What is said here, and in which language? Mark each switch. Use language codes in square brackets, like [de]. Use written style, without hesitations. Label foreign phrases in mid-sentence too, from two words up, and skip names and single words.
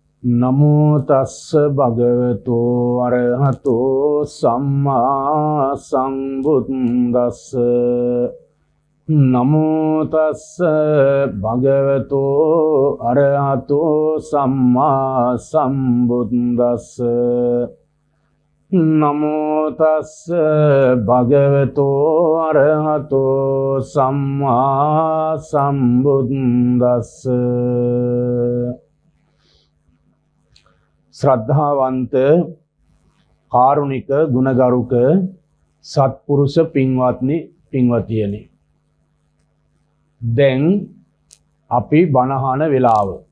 [pi] නමෝ තස්ස භගවතු අරහතෝ සම්මා සම්බුද්දස්ස නමෝ තස්ස භගවතු අරහතෝ සම්මා සම්බුද්දස්ස නමෝ තස්ස භගවතු අරහතෝ සම්මා සම්බුද්දස්ස. [si] ශ්‍රද්ධාවන්ත කාරුණික ගුණගරුක සත්පුරුෂ පින්වත්නි පින්වතියනි, දැන් අපි බණහන වෙලාව.